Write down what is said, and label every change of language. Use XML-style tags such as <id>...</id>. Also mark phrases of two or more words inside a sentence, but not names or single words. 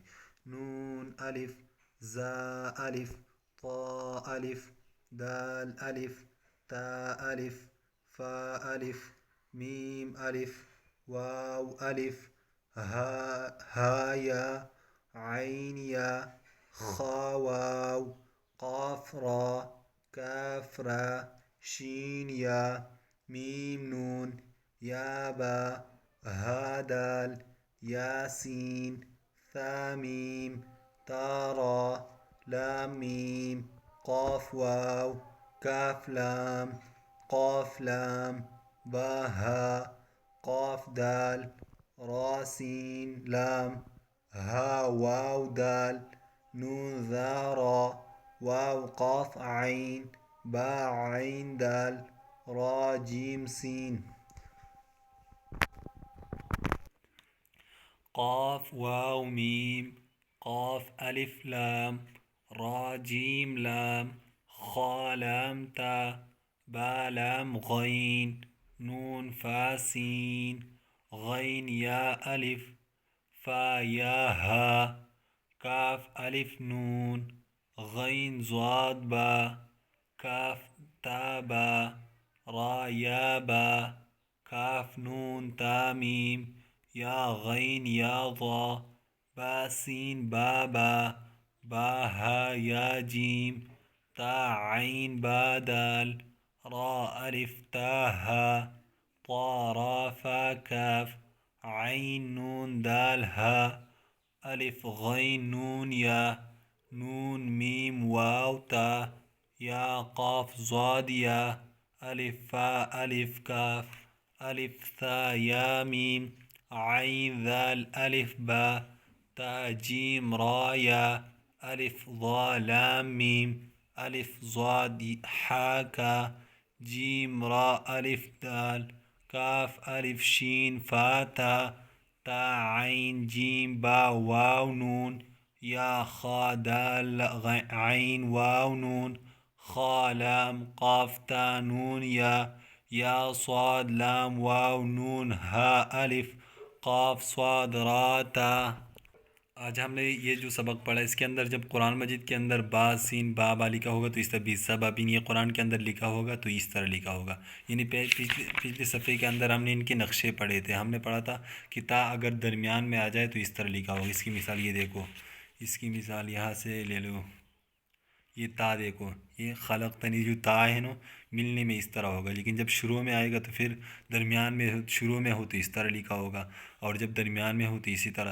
<ur>نون الف، زا الف، طا الف، دال الف، تا الف، فا الف، میم الف، واو الف، ہا یا، عین یا، خا واو، قاف را، کاف را، شین یا، میم نون، یا با، ہا دال، یا سین، ثا میم، تا را، لام میم، قاف واو، کاف لام، قاف لام، با ہا، قاف دال، را سین لام، ہا واو دال، نون ذا را، واو قاف عین، با عین دال، را جیم سین۔ قاف واو میم، قاف الف لام، را جیم لام، خا لام تا، با لام غین، نون فا سین، غین یا الف، فا یا ہا، کاف الف نون، غین ضاد با، کاف تا با، را یا با، کاف نون تا میم، یا غین یا ضا، با سین با با، با ہا یا جیم، تا عین با دال، را الف تا ہا، طا را فا کاف، عین نون دال ہا، الف غین نون یا، نون میم واو تا، یا قاف ضاد یا، الف فا الف کاف، الف ثا یا میم، عین ذال الف با، تا جیم را یا، الف ضا لام میم، الف ضاد حا کا، جیم را الف دال، کاف الف شین فا تا، تا عین جیم با واو نون، یا خا دال عین واو نون، خا لام قاف تا نون یا صاد لام واو نون، ہا الف، قاف صاد را تا۔ آج ہم نے یہ جو سبق پڑھا، اس کے اندر جب قرآن مجید کے اندر با سین با با لکھا ہوگا تو اس طرح بیسا بابین، یہ قرآن کے اندر لکھا ہوگا تو اس طرح لکھا ہوگا۔ یعنی پچھلے صفحے کے اندر ہم نے ان کے نقشے پڑھے تھے، ہم نے پڑھا تھا کہ تا اگر درمیان میں آ جائے تو اس طرح لکھا ہوگا۔ اس کی مثال یہ دیکھو، اس کی مثال یہاں سے لے لو، یہ تا دیکھو، یہ خلقتنی جو تا ہے نا، ملنے میں اس طرح ہوگا، لیکن جب شروع میں آئے گا تو پھر درمیان میں، شروع میں ہو تو اس طرح لکھا ہوگا، اور جب درمیان میں ہو تو اسی طرح۔</ur>